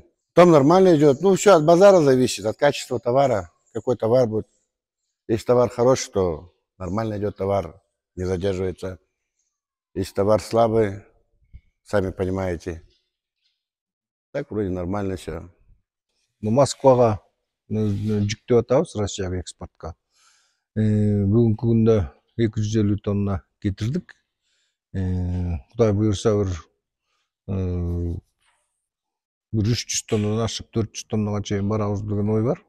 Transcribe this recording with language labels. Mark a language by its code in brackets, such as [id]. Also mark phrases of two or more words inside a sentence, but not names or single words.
[ru] Там нормально идет. Ну все от базара зависит, от качества товара. Какой товар будет. Если товар хороший, то нормально идет товар, не задерживается. Если товар слабый, сами понимаете. Так вроде нормально все. [ky] Москвага жүктөп атабыз, Россияга экспортко. Бүгүнкү күндө 250 тонна кетирдик. Кудай буюрса бир 300 тоннадан ашып 400 тоннага чейин барабыз деген ой бар.